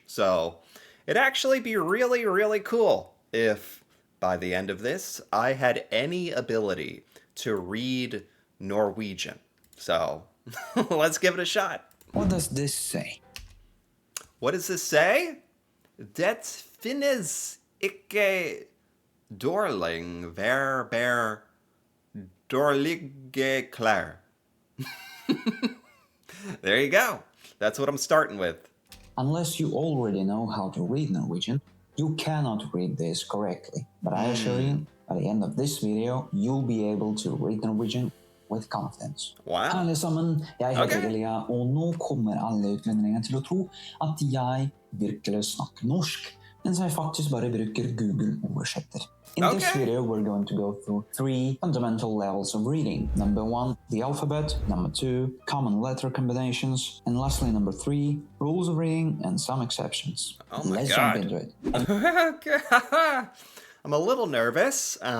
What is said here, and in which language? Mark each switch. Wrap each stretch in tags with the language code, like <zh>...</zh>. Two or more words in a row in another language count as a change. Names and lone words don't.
<en>So it'd actually be really, really cool if by the end of this, I had any ability to read Norwegian. So let's give it a shot. What does this say? What does this say?</en> <no>Det finnes ikke dårlig vær dårlige klær.</no> <en>There you go. That's what I'm starting with. Unless you already know how to read Norwegian, you cannot read this correctly. But I assure you, by the end of this video, you'll be able to read Norwegian with confidence. Wow.</en> <no>Alle sammen, jeg heter Elia, og nå kommer alle utlendingene til å tro at jeg virkelig snakker norsk, mens jeg faktisk bare bruker Google-oversetter.</no> <en>In this video, we're going to go through 3 fundamental levels of reading. Number 1, the alphabet. Number 2, common letter combinations. And lastly, number 3, rules of reading and some exceptions. Oh my Let's God. jump into it. I'm a little nervous.</en>